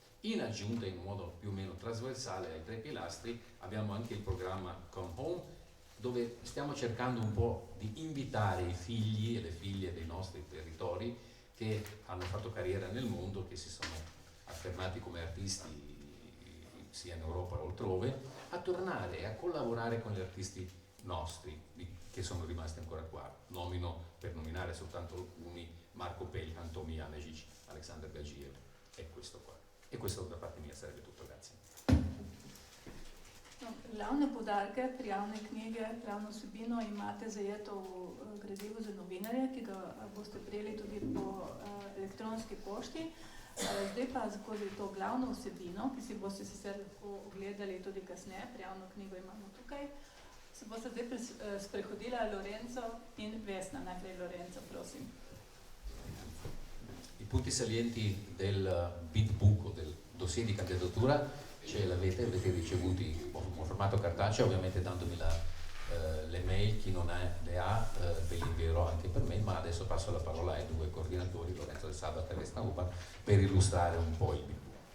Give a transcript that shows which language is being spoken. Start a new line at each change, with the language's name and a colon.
Italian: In aggiunta, in un modo più o meno trasversale ai 3 pilastri, abbiamo anche il programma Come Home, dove stiamo cercando un po' di invitare i figli e le figlie dei nostri territori che hanno fatto carriera nel mondo, che si sono affermati come artisti sia in Europa che altrove, a tornare e a collaborare con gli artisti nostri che sono rimasti ancora qua. Nomino, per nominare soltanto alcuni, Marco Pelkan, Tomi Janežić, Aleksandar Gagiev e questo qua. E questo da parte mia sarebbe tutto, grazie.
Slovenian: No, glavne poudarke pri javne knjige, glavno vsebino imate zajeto v gradivu za novinarje, ki ga boste prejeli tudi po elektronski pošti. Zdaj pa skozi to glavno vsebino, ki si boste sicer lahko ogledali tudi kasneje, prijavno knjigo imamo tukaj, se boste zdaj sprehodila Lorenzo in Vesna. Najprej Lorenzo, prosim.
Italian: I punti salienti del bid book o del dossier di candidatura ce l'avete ricevuti in formato cartaceo, ovviamente dandomi le mail, chi non le ha ve le invierò anche per me, ma adesso passo la parola ai due coordinatori, Lorenzo Del Sabbat e Vesna Uban, per illustrare un po' il BIPU.